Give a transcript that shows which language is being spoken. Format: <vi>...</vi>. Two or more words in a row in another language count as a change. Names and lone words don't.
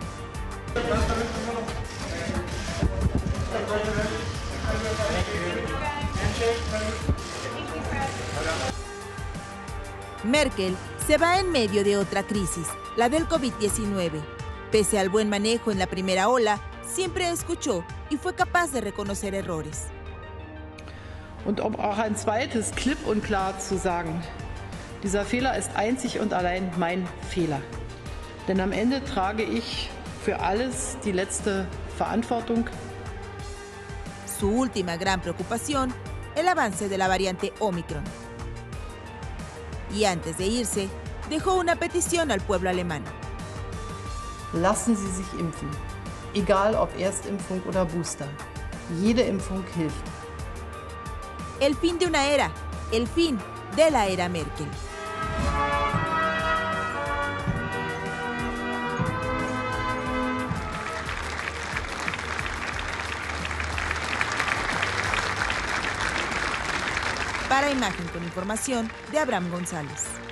<es>Merkel se va en medio de otra crisis, la del COVID-19. Pese al buen manejo en la primera ola, siempre escuchó y fue capaz de reconocer errores.</es> <de>Und um auch ein zweites klipp und klar zu sagen, dieser Fehler ist einzig und allein mein Fehler. Denn am Ende trage ich für alles die letzte Verantwortung.</de> <es>Su última gran preocupación, el avance de la variante Omicron. Y antes de irse, dejó una petición al pueblo alemán.</es> <de>Lassen Sie sich impfen, egal ob Erstimpfung oder Booster. Jede Impfung hilft.</de> <es>El fin de una era, el fin de la era Merkel. Para Imagen con información de Abraham González.</es>